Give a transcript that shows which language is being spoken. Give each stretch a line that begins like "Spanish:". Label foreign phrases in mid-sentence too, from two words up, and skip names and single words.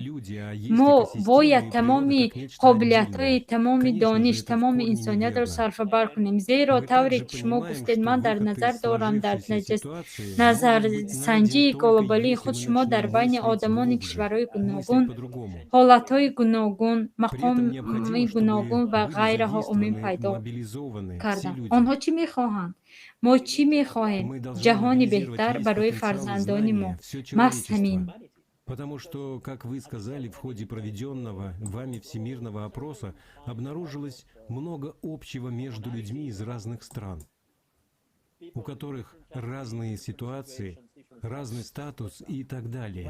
Tajik: Мо бояд тамоми қобилиятҳо, тамоми дониш, тамоми инсониятро сарфабар кунем, зеро тавре ки шумо гуфтед ман дар назар дорам дар назарсанҷии глобалии худи шумо дар байни одамони кишварҳои гуногун ҳолатҳои гуногун, мақоми гуногун ва ғайраҳо умум пайдо кардан. Онҳо чӣ мехоҳанд? Мо чӣ мехоҳем? Ҷаҳони беҳтар барои фарзандони мо. Маҳз ҳамин.
Russian: Потому что, как вы сказали, в ходе проведенного вами всемирного опроса обнаружилось много общего между людьми из разных стран, у которых разные ситуации, разный статус и так далее.